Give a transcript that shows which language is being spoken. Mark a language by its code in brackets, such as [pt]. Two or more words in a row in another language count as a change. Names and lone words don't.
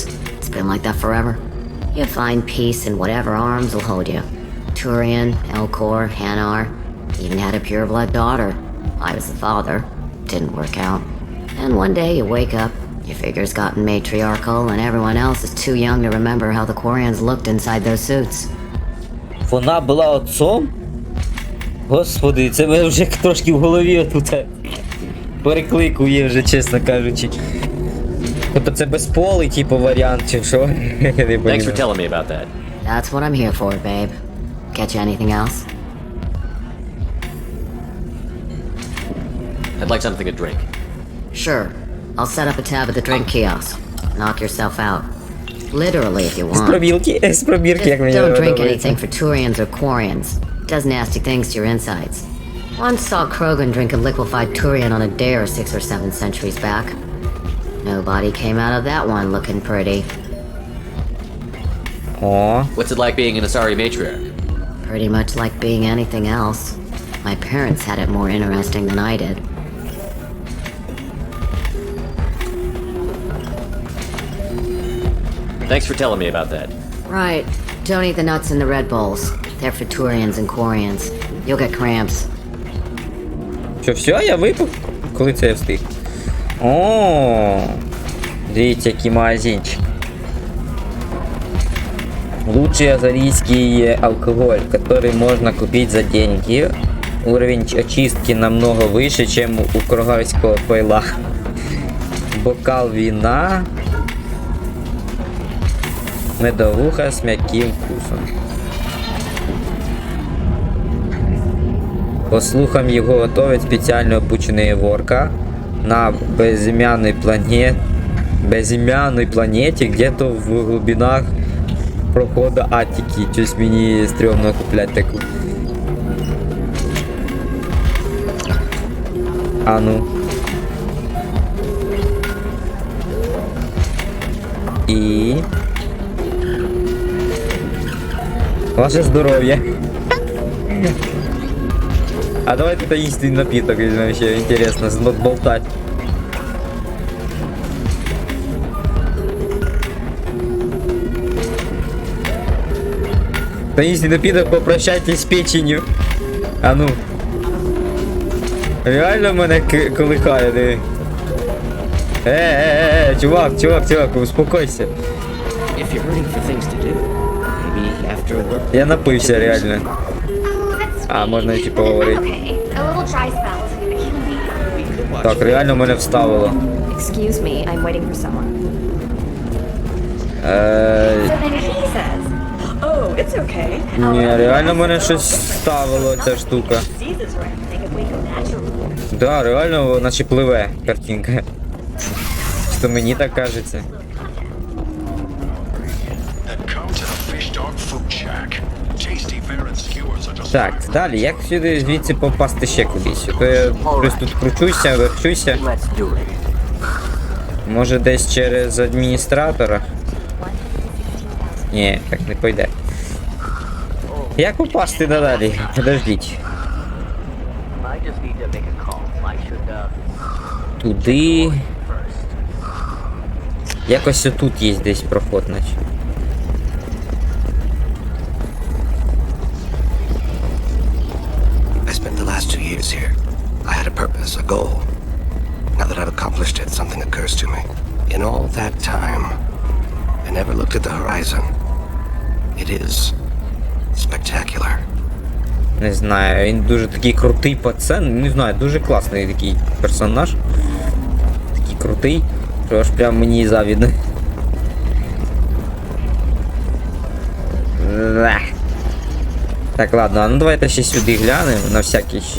[en] It's been like that forever. You find peace in whatever arms will hold you. Turian, Elcor, Hanar. Even had a pureblood daughter. I was the father. Didn't work out. And one day you wake up, your figure's gotten matriarchal, and everyone else is too young to remember how the Quarians looked inside those suits. [uk] Вона була отцом? Господи, це мене вже трошки в голові тут перекликує вже, чесно кажучи. Тобто це безполий, типу, варіант, чи що? [en] Thanks for telling me about that. That's what I'm here for, babe. Get you anything else? I'd like something to drink. Sure. I'll set up a tab at the drink kiosk. Knock yourself out. Literally, if you want. [uk] З пробірки, як мені [en] Don't drink [uk] подобається. [en] anything for Turians or Quarians. It does nasty things to your insides. Once saw Krogan drink a liquefied Turian on a dare 6 or 7 centuries back. Nobody came out of that one looking pretty. О. What's it like being an Asari matriarch? Pretty much like being anything else. My parents had it more interesting than I did. Thanks for telling me about that. Right. Don't eat the nuts in the Red Bulls. They're for Turians and Quarians. You'll get cramps. [uk] Що, все, я випив? Коли це я встиг? О, дивіться, який магазинчик. [ru] Лучший азарийский алкоголь, который можно купить за деньги. Уровень очистки намного выше, чем у кругарского пойла. Бокал вина. Медовуха с мягким вкусом. По слухам, [uk] його готовить спеціально обучений ворка на безім'яній планеті, [ru] где-то в глубинах проходу Атики. [uk] Щось мені стрьомно купляти таку. А ну. І... Ваше здоров'я. [ru] А давайте таинственный напиток возьмем еще, интересно, болтать. Таинственный напиток, попрощайтесь с печенью. [uk] А ну. Реально мене колихає, диви. [ru] Чувак, успокойся. [en] If you're hurting for things to do, maybe after work. [uk] Я напився реально. [en] That's [uk] А, можна і типу говорити. [en] Okay, a little dry spell isn't gonna kill me. [uk] Так, реально мене вставило. [en] Excuse me, I'm waiting for someone. So then he says, oh, it's okay. [uk] Ні, реально мене щось вставило, ця штука. [en] Seasons or anything if we go natural. [uk] Да, реально, наче пливе картинка. Що мені так кажеться. Так, далі, як сюди звідси попасти ще кудись? То я просто тут кручуся, верчуся. Може десь через адміністратора? Ні, так не пойде. Як попасти надалі? Подождіть. Туди. Якось отут є десь проход, наче. [en] I spent the last 2 years here. I had a purpose, a goal. Now that I've accomplished it, something occurs to me. In all that time, I never looked at the horizon. It is spectacular. [uk] Не знаю, він дуже такий крутий пацан, не знаю, дуже класний такий персонаж. Такий крутий, що аж прям мені завідно. Так, ладно, а ну давайте ще сюди глянемо, на всякий ще.